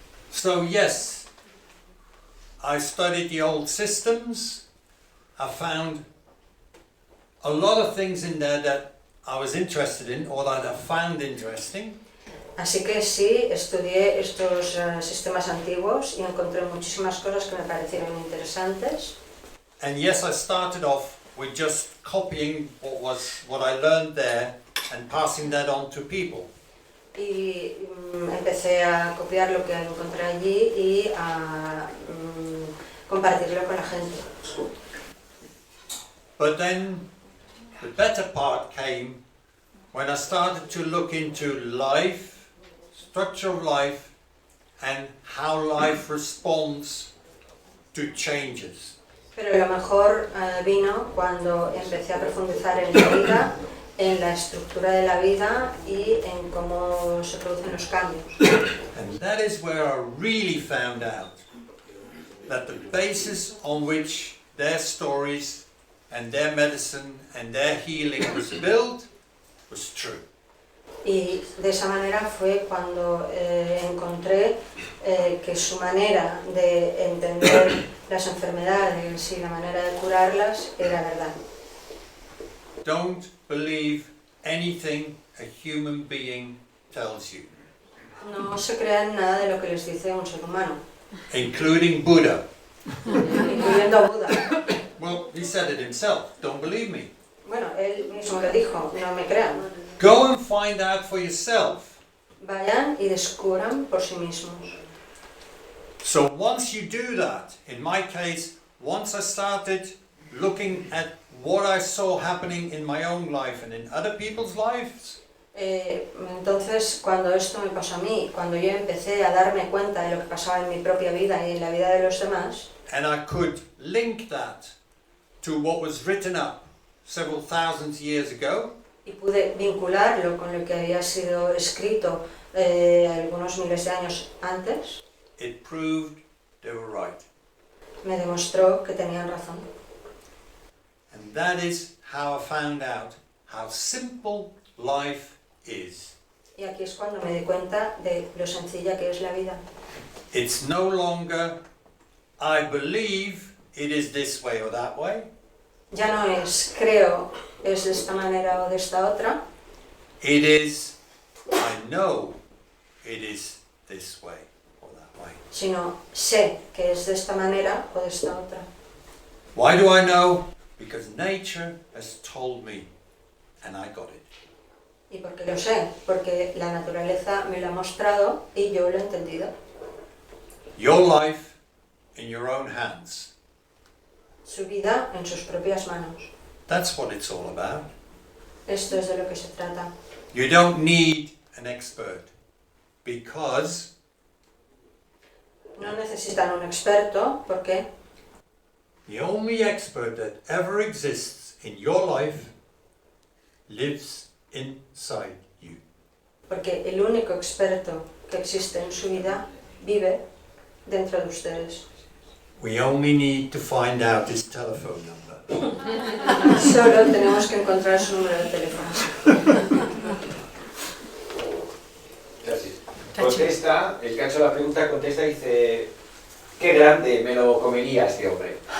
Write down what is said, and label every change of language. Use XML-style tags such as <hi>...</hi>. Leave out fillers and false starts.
<en>So yes, I studied the old systems. I found a lot of things in there that I was interested in or that I found interesting.</en> <es>Así que sí, estudié estos sistemas antiguos y encontré muchísimas cosas que me parecieron interesantes.</es> <en>And yes, I started off with just copying what I learned there and passing that on to people.</en> <es>Y empecé a copiar lo que encontré allí y a compartirlo con la gente.</es> <en>But then the better part came when I started to look into life, structure of life, and how life responds to changes.</en> <es>Pero lo mejor vino cuando empecé a profundizar en la vida, en la estructura de la vida y en cómo se producen los cambios.</es> <en>And that is where I really found out that the basis on which their stories and their medicine and their healing was built was true.</en> <es>Y de esa manera fue cuando encontré que su manera de entender las enfermedades y la manera de curarlas era verdad.</es> <en>Don't believe anything a human being tells you.</en> <es>No se crean nada de lo que les dice un ser humano,</es> <en>Including Buddha.</en> <es>incluyendo a Buda.</es> <en>Well, he said it himself, don't believe me.</en> <es>Bueno, él mismo lo dijo, no me crean.</es> <en>Go and find out for yourself.</en> <es>Vayan y descubran por sí mismos.</es> <en>So once you do that, in my case, once I started looking at what I saw happening in my own life and in other people's lives,</en> <es>Entonces, cuando esto me pasó a mí, cuando yo empecé a darme cuenta de lo que pasaba en mi propia vida y en la vida de los demás,</es> <en>and I could link that to what was written up several thousand years ago,</en> <es>Y pude vincularlo con lo que había sido escrito algunos miles de años antes.</es> <en>It proved they were right.</en> <es>Me demostró que tenían razón.</es> <en>And that is how I found out how simple life is.</en> <es>Y aquí es cuando me di cuenta de lo sencilla que es la vida.</es> <en>It's no longer, I believe it is this way or that way.</en> <es>Ya no es creo es de esta manera o de esta otra.</es> <en>It is, I know it is this way or that way.</en> <es>Sino sé que es de esta manera o de esta otra.</es> <en>Why do I know? Because nature has told me and I got it.</en> <es>¿Y por qué lo sé? Porque la naturaleza me lo ha mostrado y yo lo he entendido.</es> <en>Your life in your own hands.</en> <es>Su vida en sus propias manos.</es> <en>That's what it's all about.</en> <es>Esto es de lo que se trata.</es> <en>You don't need an expert because</en> <es>No necesitan un experto porque</es> <en>the only expert that ever exists in your life lives inside you.</en> <es>porque el único experto que existe en su vida vive dentro de ustedes.</es> <en>We only need to find out his telephone number.</en> <es>Solo tenemos que encontrar su número de teléfono. Gracias. Contesta, el que ha hecho la pregunta contesta y dice: qué grande me lo comería este hombre.</es>